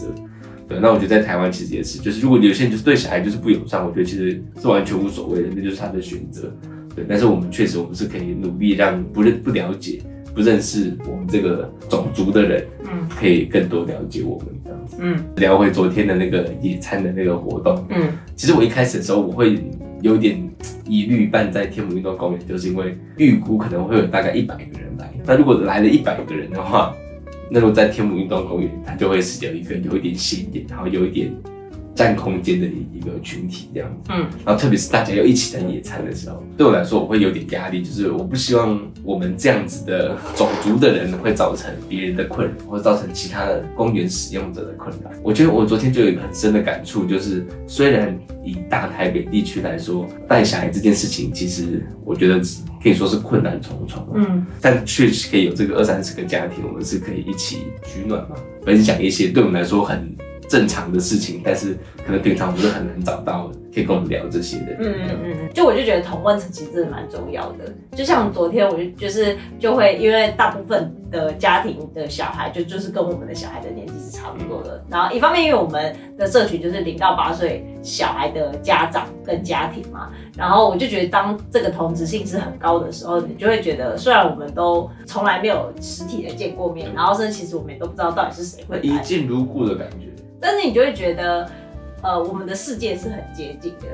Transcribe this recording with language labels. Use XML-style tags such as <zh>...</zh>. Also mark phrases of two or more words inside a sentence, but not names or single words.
<zh>對，那我覺得在台灣其實也是，就是如果有些人就是對小孩就是不友善，我覺得其實是完全無所謂的，那就是他的選擇。對，但是我們確實我們是可以努力讓不了解、不認識我們這個種族的人，可以更多了解我們這樣子。聊回昨天的那個野餐的那個活動，其實我一開始的時候我會有點疑慮辦在天母運動公園，就是因為預估可能會有大概100個人來，那如果來了100個人的話，那如果在天母運動公園，它就會是有一點顯眼，然後有一點佔空間的一個群體這樣子。然後特別是大家要一起在野餐的時候，對我來說我會有點壓力，就是我不希望我們這樣子的種族的人會造成別人的困擾，或者造成其他的公園使用者的困擾。我覺得我昨天就有一個很深的感觸，就是虽然以大台北地區來說，帶小孩這件事情，其實我覺得可以說是困難重重，但確實可以有這個20-30個家庭，我們是可以一起取暖嘛，分享一些對我們來說很正常的事情，但是可能平常我們都很難找到可以跟我們聊這些的人。就我就覺得同溫層其實真的蠻重要的。就像昨天我就會因為大部分的家庭的小孩就是跟我們的小孩的年紀是差不多的。然後一方面因為我們的社群就是0到8歲小孩的家長跟家庭嘛，然後我就覺得當這個同質性是很高的時候，你就會覺得雖然我們都從來沒有實體的見過面，然後甚至其實我們也都不知道到底是誰會來，一見如故的感覺。但是你就會覺得，我們的世界是很接近的，</zh>